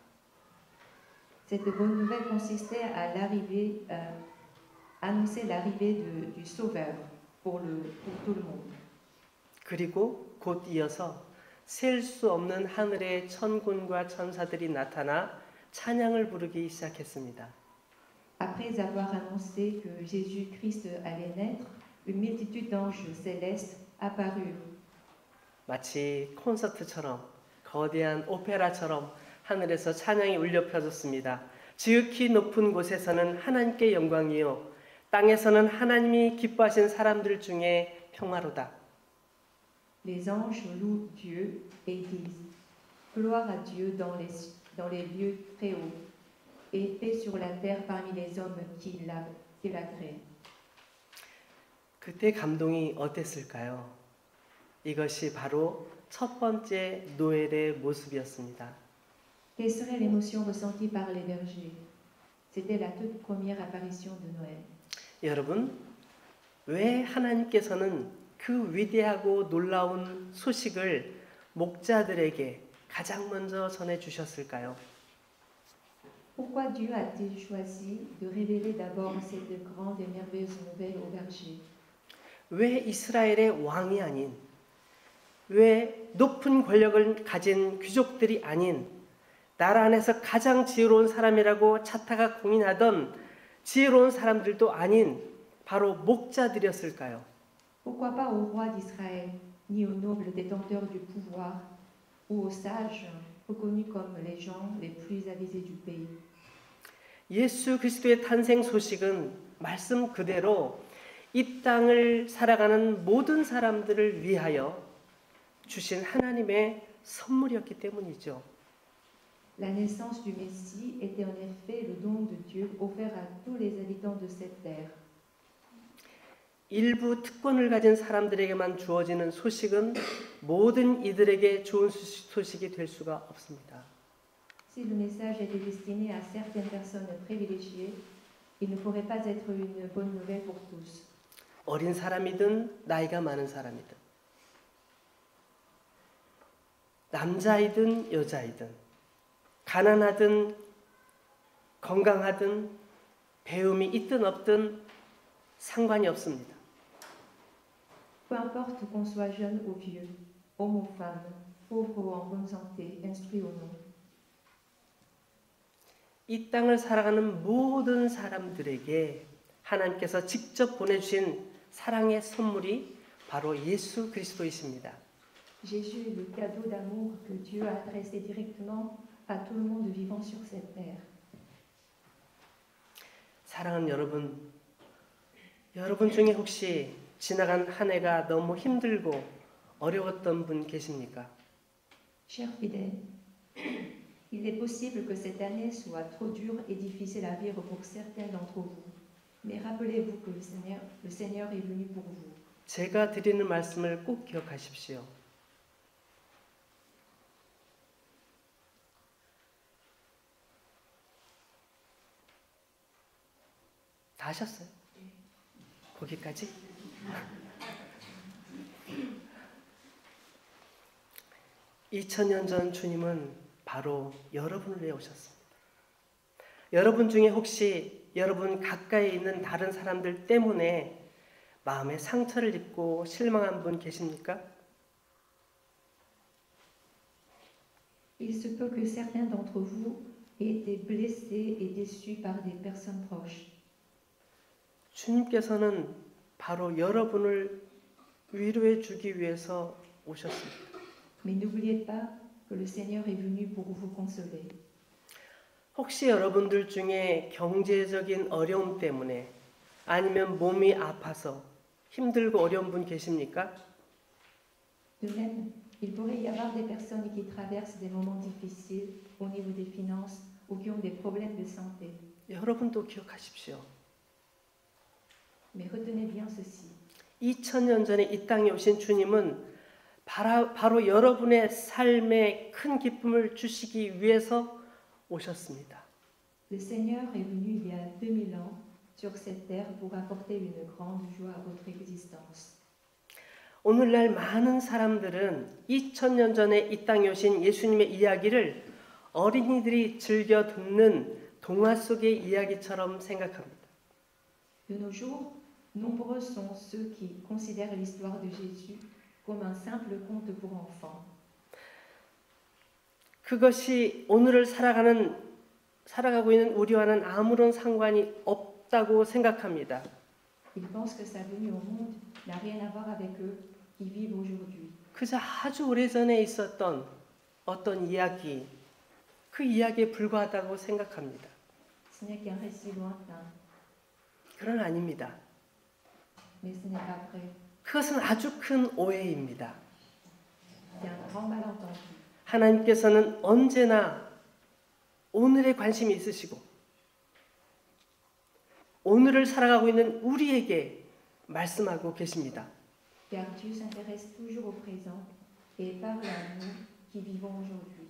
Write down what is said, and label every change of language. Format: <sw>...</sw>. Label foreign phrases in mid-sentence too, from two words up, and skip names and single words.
<fr>Cette bonne nouvelle consistait à annoncer l'arrivée du Sauveur pour tout le monde.</fr> <ko>그리고 곧 이어서 셀 수 없는 하늘의 천군과 천사들이 나타나 찬양을 부르기 시작했습니다.</ko> <fr>Après avoir annoncé que Jésus-Christ allait naître, une multitude d'anges célestes apparurent.</fr> <ko>마치 콘서트처럼 거대한 오페라처럼 하늘에서 찬양이 울려 펴졌습니다. 지극히 높은 곳에서는 하나님께 영광이요 땅에서는 하나님이 기뻐하신 사람들 중에 평화로다.</ko> <fr>Les anges louent Dieu et disent gloire à Dieu dans les lieux très hauts et paix sur la terre parmi les hommes qu'il a créés.</fr> <ko>그때 감동이 어땠을까요? 이것이 바로 첫 번째 노엘의 모습이었습니다.</ko> <fr>Quelle serait l'émotion ressentie par les bergers? C'était la toute première apparition de Noël.</fr> <ko>여러분, 왜 하나님께서는 그 위대하고 놀라운 소식을 목자들에게 가장 먼저 전해 주셨을까요?</ko> <fr>Pourquoi Dieu a-t-il choisi de révéler d'abord cette grande et merveilleuse nouvelle aux bergers?</fr> <ko>왜 이스라엘의 왕이 아닌, 왜 높은 권력을 가진 귀족들이 아닌 나라 안에서 가장 지혜로운 사람이라고 차타가 공인하던 지혜로운 사람들도 아닌 바로 목자들이었을까요?</ko> <fr>Pourquoi pas au roi d'Israël, ni aux nobles détenteurs du pouvoir, ou aux sages reconnus comme les gens les plus avisés du pays?</fr> <ko>예수 그리스도의 탄생 소식은 말씀 그대로 이 땅을 살아가는 모든 사람들을 위하여 주신 하나님의 선물이었기 때문이죠.</ko> <fr>La naissance du Messie était en effet le don de Dieu offert à tous les habitants de cette terre.</fr> <ko>일부 특권을 가진 사람들에게만 주어지는 소식은 모든 이들에게 좋은 소식이 될 수가 없습니다.</ko> <fr>Si le message était destiné à certaines personnes privilégiées, il ne pourrait pas être une bonne nouvelle pour tous.</fr> <ko>어린 사람이든 나이가 많은 사람이든 남자이든 여자이든 가난하든 건강하든 배움이 있든 없든 상관이 없습니다.</ko> <fr>Peu importe qu'on soit jeune ou vieux, homme ou femme, pauvre ou en bonne santé, instruit ou non.</fr> <ko>이 땅을 살아가는 모든 사람들에게 하나님께서 직접 보내주신 사랑의 선물이 바로 예수 그리스도이십니다.</ko> <fr>Jésus est le cadeau d'amour que Dieu a adressé directement à tout le monde vivant sur cette terre.</fr> <ko>사랑하는 여러분 중에 혹시 지나간 한 해가 너무 힘들고 어려웠던 분 계십니까?</ko> <fr>Chers fidèles, il est possible que cette année soit trop dure et difficile à vivre pour certains d'entre vous. Mais rappelez-vous que le Seigneur est venu pour vous.</fr> <ko>제가 드리는 말씀을 꼭 기억하십시오. 다 하셨어요? 거기까지? 2000년 전 주님은 바로 여러분을 위해 오셨습니다. 여러분 중에 혹시 여러분 가까이 있는 다른 사람들 때문에 마음에 상처를 입고 실망한 분 계십니까?</ko> <fr>Il se peut que certains d'entre vous aient été blessés et déçus par des personnes proches.</fr> <ko>주님께서는 바로 여러분을 위로해 주기 위해서 오셨습니다.</ko> <fr>Mais n'oubliez pas que le Seigneur est venu pour vous consoler.</fr> <ko>혹시 여러분들 중에 경제적인 어려움 때문에 아니면 몸이 아파서 힘들고 어려운 분 계십니까?</ko> <fr>De même, il pourrait y avoir des personnes qui traversent des moments difficiles au niveau des finances ou qui ont des problèmes de santé.</fr> <ko>여러분도 기억하십시오.</ko> <fr>Mais retenez bien ceci.</fr> <ko>2000년 전에 이 땅에 오신 주님은 바로 여러분의 삶에 큰 기쁨을 주시기 위해서 오셨습니다.</ko> <fr>Le Seigneur est venu il y a 2000 ans sur cette terre pour apporter une grande joie à votre existence.</fr> <ko>오늘날 많은 사람들은 2000년 전에 이 땅에 오신 예수님의 이야기를 어린이들이 즐겨 듣는 동화 속의 이야기처럼 생각합니다.</ko> <fr>De nos jours, nombreux sont ceux qui considèrent l'histoire de Jésus comme un simple conte pour enfants.</fr> <ko>그것이 오늘을 살아가고 있는 우리와는 아무런 상관이 없다고 생각합니다.</ko> <fr>Ils pensent que sa venue au monde n'a rien à voir avec eux qui vivent aujourd'hui.</fr> <ko>그저 아주 오래전에 있었던 어떤 이야기, 그 이야기에 불과하다고 생각합니다.</ko> <fr>Ce n'est qu'un récit lointain,</fr> <ko>그건 아닙니다.</ko> <fr>mais ce n'est pas vrai.</fr> <ko>그것은 아주 큰 오해입니다.</ko> <fr>C'est un grand malentendu.</fr> <ko>하나님께서는 언제나 오늘에 관심이 있으시고 오늘을 살아가고 있는 우리에게 말씀하고 계십니다.</ko> <fr>Car Dieu s'intéresse toujours au présent et parle à nous qui vivons aujourd'hui.</fr>